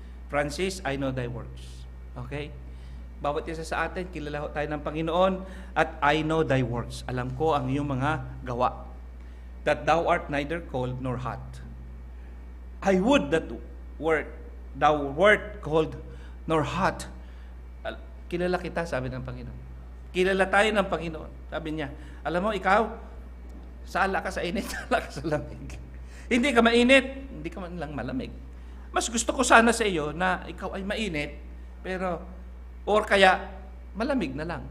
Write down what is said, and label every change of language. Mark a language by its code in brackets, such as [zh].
[en] Francis, I know thy works. [tl] Okay? Bawat isa sa atin, kilala tayo ng Panginoon, at [en] I know thy works. [tl] Alam ko ang iyong mga gawa. [en] That thou art neither cold nor hot. I would that thou wert cold nor hot. [tl] Kilala kita, sabi ng Panginoon. Kilala tayo ng Panginoon. Sabi niya, alam mo, ikaw, sala ka sa init, sala ka sa lamig. Hindi ka mainit, hindi ka man lang malamig. Mas gusto ko sana sa iyo na ikaw ay mainit, pero, or kaya, malamig na lang.